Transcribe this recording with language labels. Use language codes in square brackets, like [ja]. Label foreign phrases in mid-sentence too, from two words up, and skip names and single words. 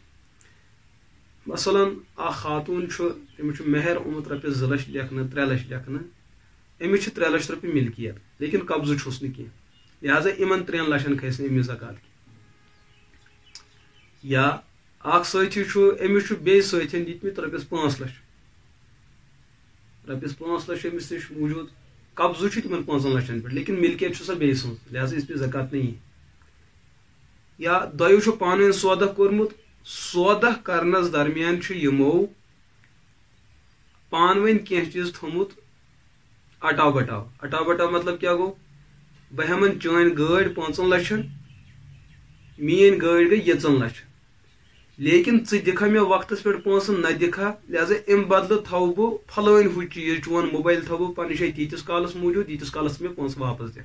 [ks] مثلاً اکھ خاتوٗن چھُ، أمِس چھُ مہر آمُت رۄپیس 2 لچھ لیکھنہٕ، 3 لچھ لیکھنہٕ، أمِس چھِ 3 لچھ رۄپیہِ ملکیت لیکن قبضہٕ چھُس نہٕ کینٛہہ، لہذا یِمن 3 لچھن کھسہِ نہٕ أمِس زکات کینٛہہ. یا اکھ سٲتھی چھُ، أمِس چھُ بیٚیہِ سٲتھین دِتمٕتۍ رۄپیس 5 لچھ، رۄپیس 5 لچھ أمِس نِش موٗجوٗد، قبضہٕ چھُ تِمن 5 لچھن پٮ۪ٹھ لیکن ملکیت چھُ سۄ بیٚیہِ سٕنٛز، لہذا [ur] اس پہ زکات نہیں. [ks] یا دۄیو چھُ پانہٕ ؤنۍ سودہ کوٚرمُت، سودہ کرنس درمیان چھُ یِمو پانہٕ ؤنۍ کینٛہہ چیٖز تھوٚمُت اٹاو بٹاو مطلب کیا گوٚو؟ بہٕ ہٮ۪من چٲنۍ گٲڑۍ 5 لچھن، میٲنۍ گٲڑۍ گٔے 2 لچھ، لیکن ژٕ دِکھا مےٚ وقتس پٮ۪ٹھ پونٛسہٕ نہ دِکھا، لہذا امہِ بدلہٕ تھاوٕ بہٕ پھلٲنۍ ہُہ چیٖز، چون موبایل تھاوٕ بہٕ پننہِ جایہِ تیٖتِس کالس موٗجوٗد ییٖتِس کالس مےٚ پونٛسہٕ واپس دِکھ.